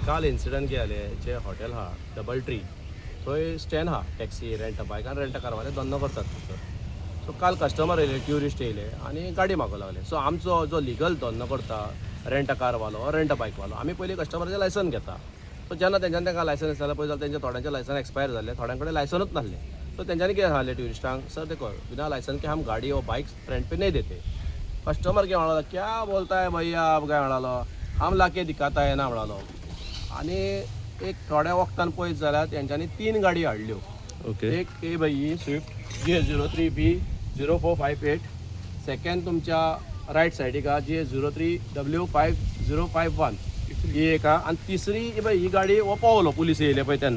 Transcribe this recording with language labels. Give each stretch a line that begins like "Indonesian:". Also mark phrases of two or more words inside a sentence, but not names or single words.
Konkani: काल इन्सिडंट जाले जे हॉटेल आहा डबल ट्री थंय स्टँड आहा
English: taxi rent
Konkani: बायकान
English: rent car
Konkani: धंदो करतात थंयसर. सो काल कस्टमर येयले ट्युरिस्ट येयले आनी गाडी मागूंक लागले. सो आमचो जो लिगल धंदो करता
English: rent car rent bike
Konkani: आमी पयलीं कस्टमराचें लायसन घेता. सो जेन्ना तेंच्यांनी तांकां लायसन जाल्यार पळय जाल्यार तेंच्या थोड्यांचें लायसन एक्सपायर जालें थोड्यां कडेन लायसनूच नासलें. सो तेंच्यांनी कितें सांगलें ट्युरिस्टांक
Hindi: सर देखो बिना लायसन के हम गाड़ी और बाइक रेंट पे नहीं देते. कस्टमर क्या म्हणालो क्या बोलता है भैया आप
Konkani: काय म्हणालो
Hindi: हम लाके दिखाता है ना म्हणालो.
Konkani: आनी एक थोड्या वक्तान पळयत जाल्यार तेंच्यांनी 3 गाडी हाडल्यो. ओके. एक ए बाई स्विफ्ट GS03B 0458 सेकंड तुमच्या
English: right side
Konkani: आहा GS03W5051 ही एक आहा आनी तिसरी ही गाडी हो पावलो पुलीस येयले पळय तेन्ना.